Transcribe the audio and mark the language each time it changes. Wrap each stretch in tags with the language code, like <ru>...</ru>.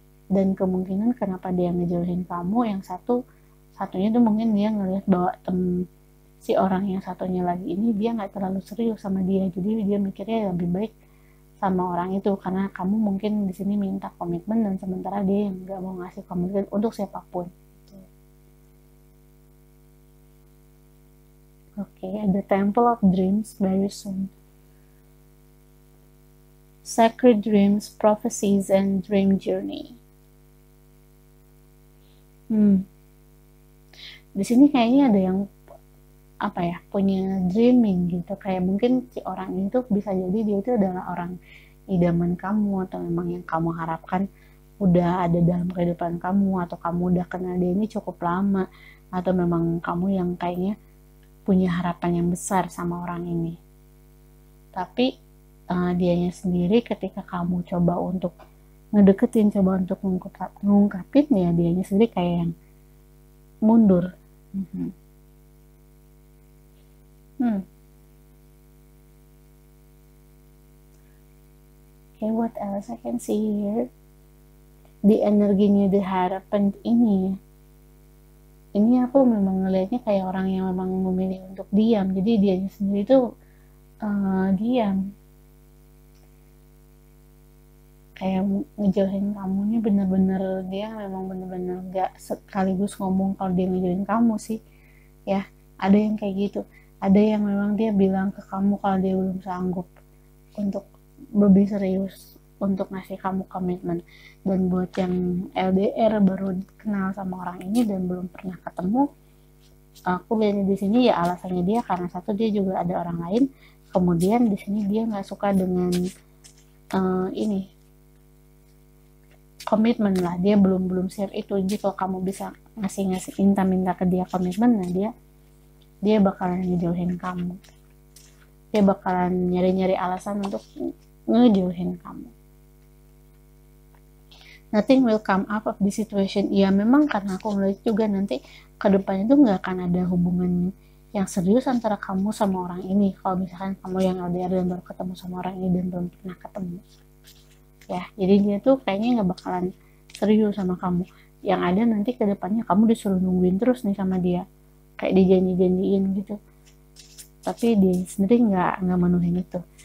<id>Dan kemungkinan kenapa dia ngejauhin kamu, yang satunya tuh mungkin dia ngelihat bahwa si orang yang satunya lagi ini dia nggak terlalu serius sama dia, jadi dia mikirnya lebih baik sama orang itu karena kamu mungkin di sini minta komitmen dan sementara dia yang nggak mau ngasih komitmen untuk siapapun. Oke, ada</id> <en>Temple of Dreams very soon. Sacred Dreams, Prophecies, and Dream Journey.</en> <id>Di sini kayaknya ada yang apa ya, punya</id> <en>dreaming</en> <id>gitu, kayak mungkin si orang itu bisa jadi dia itu adalah orang idaman kamu atau memang yang kamu harapkan udah ada dalam kehidupan kamu, atau kamu udah kenal dia ini cukup lama, atau memang kamu yang kayaknya punya harapan yang besar sama orang ini. Tapi dianya sendiri ketika kamu coba untuk ngedeketin, coba untuk ngungkapin, ya dianya sendiri kayak yang mundur.</id> <en>Okay, what else I can see here?</en> <id>Di energinya, di harapan ini aku memang ngelihatnya kayak orang yang memang memilih untuk diam. Jadi dia sendiri tuh diam, kayak ngejauhin kamunya bener-bener, dia memang bener-bener gak sekaligus ngomong kalau dia ngejauhin kamu sih ya. Ada yang kayak gitu, ada yang memang dia bilang ke kamu kalau dia belum sanggup untuk lebih serius untuk ngasih kamu komitmen. Dan buat yang LDR baru kenal sama orang ini dan belum pernah ketemu, aku lihat di sini ya alasannya dia karena satu, dia juga ada orang lain, kemudian di sini dia nggak suka dengan ini komitmen lah, dia belum share itu. Jadi kalau kamu bisa ngasih minta ke dia komitmen, nah dia bakalan ngejauhin kamu, dia bakalan nyari alasan untuk ngejauhin kamu.</id> <en>Nothing will come up of this situation.</en> <id>Ya memang karena aku melihat juga nanti ke depannya tuh nggak akan ada hubungan yang serius antara kamu sama orang ini. Kalau misalkan kamu yang LDR dan baru ketemu sama orang ini dan belum pernah ketemu ya, jadi dia tuh kayaknya nggak bakalan serius sama kamu. Yang ada nanti ke depannya kamu disuruh nungguin terus nih sama dia, kayak dijanji-janjiin gitu, tapi dia sendiri nggak menuhin itu.</id>